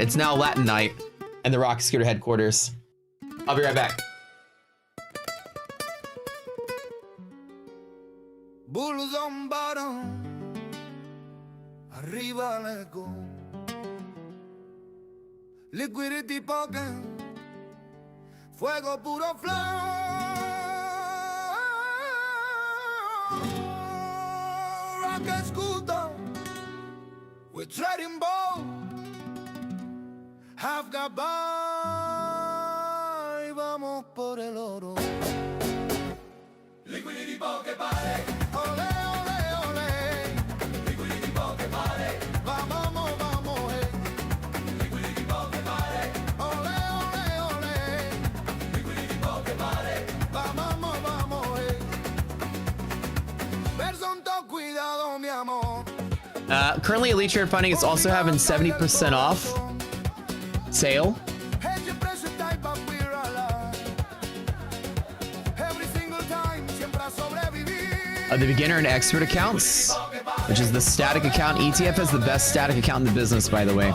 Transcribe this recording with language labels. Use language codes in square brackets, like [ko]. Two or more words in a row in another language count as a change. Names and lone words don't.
[en] It's now Latin night and the Rocket Scooter headquarters. I'll be right back. Bulls on bottom, arriba let go. Liquidity pocket, [es] fuego puro flow. [en] Rocket scooter, we're trading ball. Half got by, [es] vamos por el oro. [en] Liquidity pocket vale. [es] Ole, ole, ole. [en] Liquidity pocket [es] vale. Vamos, vamos, [en] hey. Liquidity pocket vale. [es] Ole, ole, ole. [en] Liquidity pocket [es] vale. Vamos, vamos, [en] hey. Person to [es] cuidado, mi amor. [en] Currently, Elite Trader Funding is also having 70% off sale of the beginner and expert accounts. which is the static account. ETF is the best static account in the business, by the way.